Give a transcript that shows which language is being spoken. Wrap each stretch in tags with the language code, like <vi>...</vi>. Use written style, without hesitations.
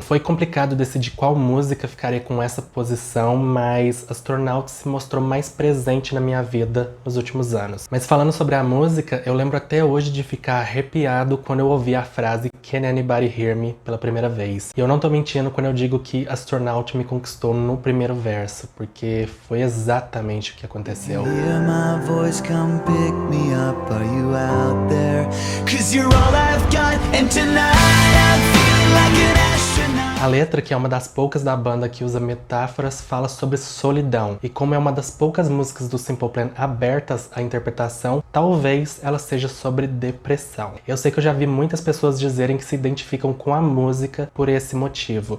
<pt>Foi complicado decidir qual música ficaria com essa posição, mas Astronaut se mostrou mais presente na minha vida nos últimos anos. Mas falando sobre a música, eu lembro até hoje de ficar arrepiado quando eu ouvi a frase</pt> <en>Can Anybody Hear Me</en> <pt>pela primeira vez. E eu não tô mentindo quando eu digo que Astronaut me conquistou no primeiro verso, porque foi exatamente o que aconteceu.</pt> <en>Hear my voice, come pick me up, are you out there? 'Cause you're all I've got, and tonight I'm feeling like an astronaut.</en> <pt>A letra, que é uma das poucas da banda que usa metáforas, fala sobre solidão. E como é uma das poucas músicas do Simple Plan abertas à interpretação, talvez ela seja sobre depressão. Eu sei que eu já vi muitas pessoas dizerem que se identificam com a música por esse motivo.</pt>